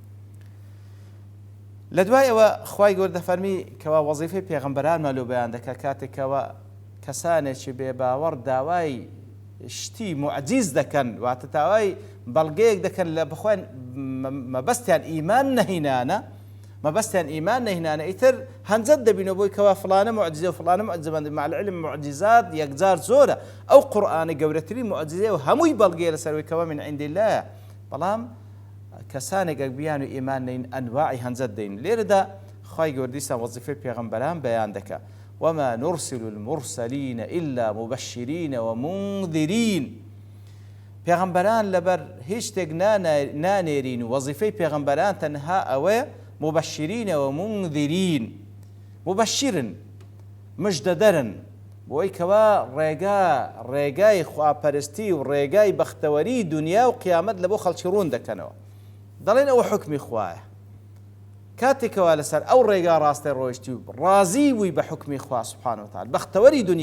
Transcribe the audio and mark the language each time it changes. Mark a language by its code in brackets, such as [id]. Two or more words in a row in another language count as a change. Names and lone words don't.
[ckb] لە دوایەوە خوای گەورە دەفەرمی کەوا وەزیفەی پێغەمبەرانمان لۆ بەیان دەکات کاتێکەوە کەسانێکی بێباوەڕ داوای شتی معجیز دەکەن واتە داوای بەڵگەیەک دەکەن لە بخۆیان مەبەستیان ئیمان نەهینانە ئیتر هەنجەت دەبینەوە بۆی کەوا فڵانە معجزە و فڵانە معجزەمەند [ar] مع العلم معجزات [ckb] یەکجار زۆرە ئەو قورئانە گەورەترین معجزەیە و هەمووی بەڵگەیە لەسەرەوەی کەوا [ar] من عند الله [ckb] بەڵام کەسانێک بیان و ئیمان نەین ئەنواعی هەنجەت دەین لێرەدا خوای گەورە دیسان وەزیفەی پێغەمبەران بەیان دەکات [ar] وما نرسل المرسلين إلا مبشرين ومنذرين [ckb] پێغەمبەران لەبەر هیچ شتێک نانێرین و وەزیفەی پێغەمبەران تەنها ئەوەیە [ar] مبشرين ومنذرين [ckb] مبشرن مجددرن بۆی کەوا ڕێگای خواپەرستی و ڕێگای بەختەوەری دنیا و قیامەت لە بۆ خەڵکی ڕوون دەکەنەوە دەڵێن ئەوە حکمی خوایە کاتێکەوە لەسەر ئەو ڕێگا ڕاستی ڕۆیشتی و ڕازی بووی بە حکمی خوا [ar] سوبحانەهو وتعالا [ckb] بەختەوەری دنیا